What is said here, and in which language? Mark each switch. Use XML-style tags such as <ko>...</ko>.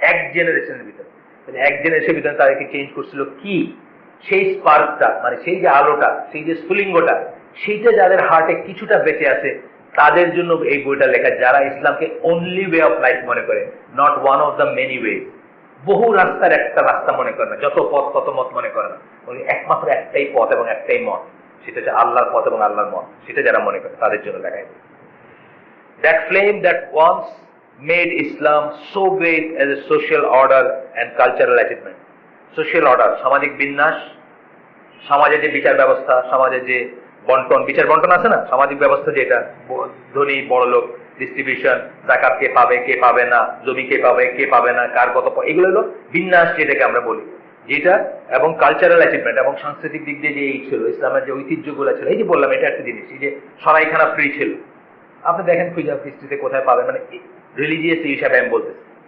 <bn>এক জেনারেশনের ভিতরে, এক জেনারেশনের ভিতরে তাদেরকে চেঞ্জ করছিল কি, সেই স্পার্কটা, মানে সেই যে আলোটা, সেই যে স্ফুলিঙ্গটা, সেইটা যাদের হার্টে কিছুটা বেঁচে আছে তাদের জন্য এই বইটা লেখা, যারা ইসলামকে অনলি ওয়ে অফ লাইফ মনে করে,</bn> <en>not one of the many way,</en> <bn>বহু রাস্তার একটা রাস্তা মনে করে না, যত পথ তত মত মনে করে না, উনি একমাত্র একটাই পথ এবং একটাই মত, সেটা হচ্ছে আল্লাহর পথ এবং আল্লাহর মত, সেটা যারা মনে করে তাদের জন্য লেখা।</bn> <en>That flame that once made Islam so great as a social order and cultural achievement.</en> <bn>Social order, সামাজিক বিন্যাস, সমাজের যে বিচার ব্যবস্থা, সমাজের যে বন্টন, বিচার বন্টন আছে না, সামাজিক ব্যবস্থা যেটা, ধনী বড় লোক ডিস্ট্রিবিউশন, জাকাত কে পাবে কে পাবে না, জমি কে পাবে কে পাবে না, কার কত, এগুলো হলো বিন্যাস যেটাকে আমরা বলি, যেটা, এবং কালচারাল অ্যাচিভমেন্ট এবং সাংস্কৃতিক দিক দিয়ে যে এই ছিল, ইসলামের যে ঐতিহ্যগুলো ছিল, এই যে বললাম এটা একটা জিনিস, এই যে সরাইখানা ফ্রি ছিল, আপনি দেখেন খুঁজে হিস্ট্রিতে কোথায় পাবেন, মানে রিলিজিয়াস হিসাবে আমি বলতেছি।</bn>